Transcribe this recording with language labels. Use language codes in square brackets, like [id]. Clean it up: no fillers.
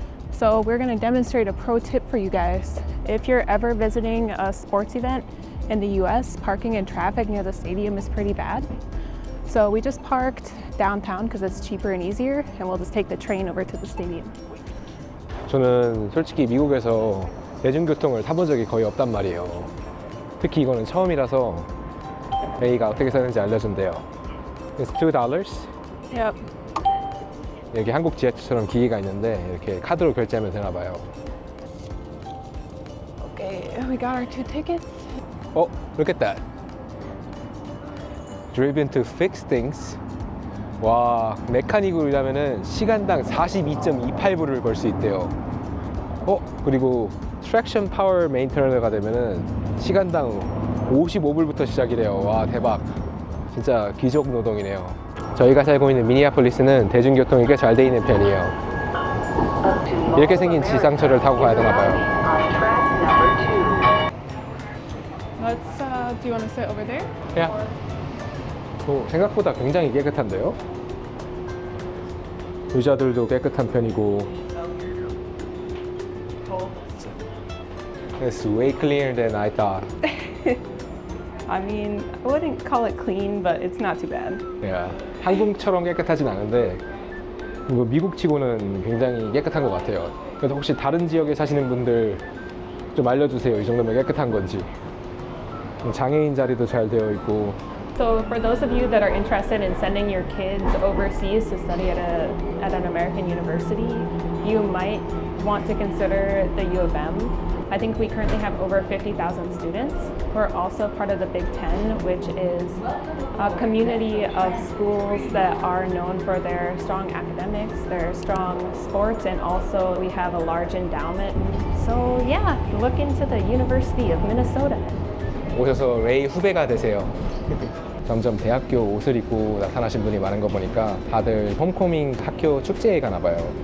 [en] So we're going to demonstrate a pro tip for you guys. If you're ever visiting a sports event in the US, parking and traffic near the stadium is pretty bad. So we just parked downtown because it's cheaper and easier, and we'll just take the train over to the stadium. [ko] 저는 솔직히 미국에서 대중교통을 타본 적이 거의 없단 말이에요. 특히 이거는 처음이라서 A가 어떻게 사는지 알려준대요. [en] It's $2. Yep. [ko] 여기 한국 지하철처럼 기계가 있는데 이렇게 카드로 결제하면 되나 봐요. [en] Okay, we got our 2 tickets. Oh, look at that. Driven to fix things. [ko] 와, 메카닉으로 일하면은 시간당 42.28불을 벌 수 있대요. 그리고 트랙션 파워 메인테너가 되면은 시간당 55불부터 시작이래요. 와, 대박. 진짜 귀족 노동이네요. 저희가 살고 있는 미니애폴리스는 대중교통이 꽤 잘 돼 있는 편이에요. 이렇게 생긴 지상철을 타고 가야 되나 봐요. [en] Do you want to sit over there? [ko] 야. 생각보다 굉장히 깨끗한데요? 의자들도 깨끗한 편이고. [en] It's way cleaner than I thought. I mean, I wouldn't call it clean, but it's not too bad. Yeah. [ko] 한국처럼 깨끗하진 않은데 이거 미국치고는 굉장히 깨끗한 것 같아요. 그래서 혹시 다른 지역에 사시는 분들 좀 알려주세요. 이 정도면 깨끗한 건지. 장애인 자리도 잘 되어 있고. [en] So for those of you that are interested in sending your kids overseas to study at an American university, you might want to consider the U of M. I think we currently have over 50,000 students. We're also part of the Big Ten, which is a community of schools that are known for their strong academics, their strong sports, and also we have a large endowment. So yeah, look into the University of Minnesota. [ko] 오셔서 레이 후배가 되세요. 점점 대학교 옷을 입고 나타나신 분이 많은 거 보니까 다들 홈커밍 학교 축제에 가나 봐요.